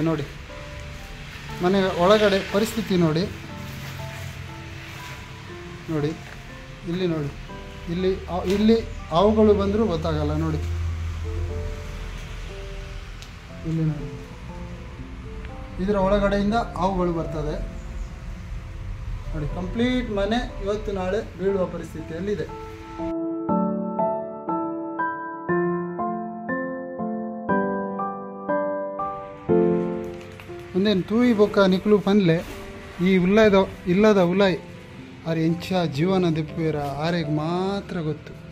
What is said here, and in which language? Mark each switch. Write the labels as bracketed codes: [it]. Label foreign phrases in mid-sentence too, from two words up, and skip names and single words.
[kn] ನೋಡಿ ಮನೆ ಒಳಗಡೆ ಪರಿಸ್ಥಿತಿ ನೋಡಿ ಇಲ್ಲಿ ನೋಡಿ, ಇಲ್ಲಿ ಹಾವುಗಳು ಬಂದರೂ ಗೊತ್ತಾಗಲ್ಲ. ನೋಡಿ ಇಲ್ಲಿ ನೋಡಿ, ಇದರ ಒಳಗಡೆಯಿಂದ ಹಾವುಗಳು ಬರ್ತದೆ ನೋಡಿ. ಕಂಪ್ಲೀಟ್ ಮನೆ ಇವತ್ತು ನಾಳೆ ಬೀಳುವ ಪರಿಸ್ಥಿತಿಯಲ್ಲಿದೆ. [tcy] ಒಂದೇನು ತೂಯಿ ಬೊಕ್ಕ ನಿಕ್ಲು ಪನ್ಲೆ ಈ ಇಲ್ಲದ ಉಲಾಯ್ ಅರೆ ಇಂಚ ಜೀವನ ದಿಪ್ಪೇರ ಆರೆಗೆ ಮಾತ್ರ ಗೊತ್ತು.